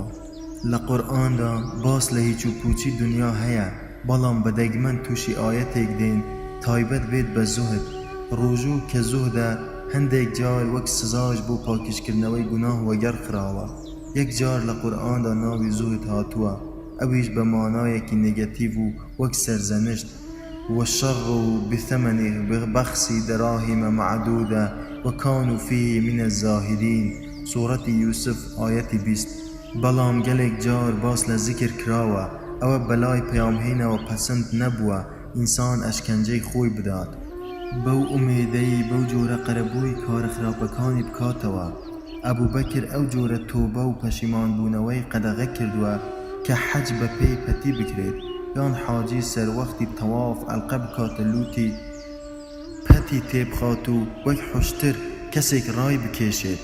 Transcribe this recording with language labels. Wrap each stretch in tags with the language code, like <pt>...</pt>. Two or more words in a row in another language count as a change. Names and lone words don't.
<ckb>لە قورئاندا باس لە هیچ و پوچی دنیا هەیە، بەڵام بە دەگمەن تووشی ئاەتێک دێن تایبەت بێت بە زوهد. ڕۆژوو کە زوهدە هەندێک جار وەک سزاش بۆ پاکیشکردنەوەی گوناه وەگەر خراوە. یەک جار لە قورئاندا ناوی زوهد هاتووە، ئەویش بە مانایەکی نێگەتیڤ و وەک سەرزەنشت.</ckb> <ar>والشر بثمن بخس دراهم معدودة وكانوا فيه من الزاهدين.</ar> <ckb>سورەتی یوسف ئاەتی 20. بەڵام گەلێک جار باس لە ذیکر کراوە ئەوە بەلای پەیامهێنەوە پەسەند نەبووە ئینسان ئەشکەنجەی خۆی بدات، بەو ئومێدەی بەو جۆرە قەرەبووی کارە خراپەکانی بکاتەوە. ئەبوبەکر ئەو جۆرە تۆبە و پەشیمانبوونەوەی قەدەغە کردووە کە حەج بە پێی پەتی بکرێت، یان حاجی سەروەختی تەواف ئەلقە بکاتە لوتی پەتی تێبخات و وەک حوشتر کەسێک ڕای بکێشێت.</ckb>